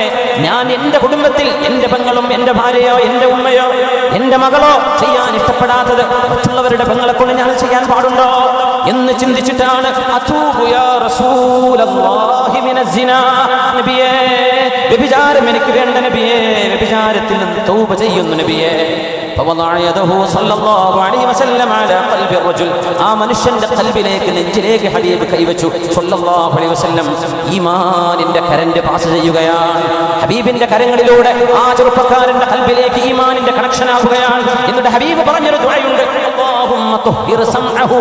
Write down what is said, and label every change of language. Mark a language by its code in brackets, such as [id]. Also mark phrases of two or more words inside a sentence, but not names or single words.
[ml] ഞാൻ എന്റെ കുടുംബത്തിൽ എന്റെ പെങ്ങളും എന്റെ ഭാര്യയോ എന്റെ ഉമ്മയോ എന്റെ മകളോ ചെയ്യാൻ ഇഷ്ടപ്പെടാത്തത് മറ്റുള്ളവരുടെ പെങ്ങളെ കൊണ്ട് ഞാൻ ചെയ്യാൻ പാടുണ്ടോ എന്ന് ചിന്തിച്ചിട്ടാണ് [ar] أتوب يا رسول الله من الزنا, [ml] നബിയേ വ്യഭിചാരം എനിക്ക് വേണ്ട നബിയേ, വ്യഭിചാരത്തിൽ നിന്ന് തൗബ ചെയ്യുന്നു നബിയേ. [ar] فوضع يده صلى الله عليه وسلم على قلب الرجل. [ml] ആ മനുഷ്യന്റെ ഖൽബിലേക്ക്, നെഞ്ചിലേക്ക് ഹബീബ് കൈവച്ചു [ar] صلى الله عليه وسلم. [ml] ഈമാനിന്റെ കരണ്ട് പാസ് ചെയ്യുകയാണ്. ഹബീബിന്റെ കരങ്ങളിലൂടെ ആ ചെറുപ്പക്കാരന്റെ ഖൽബിലേക്ക് ഈമാനിന്റെ കണക്ഷൻ ആവുകയാണ്. എന്നിട്ട് ഹബീബ് പറഞ്ഞൊരു ദുആയുണ്ട്, [ar] اللهم طهر سمعه.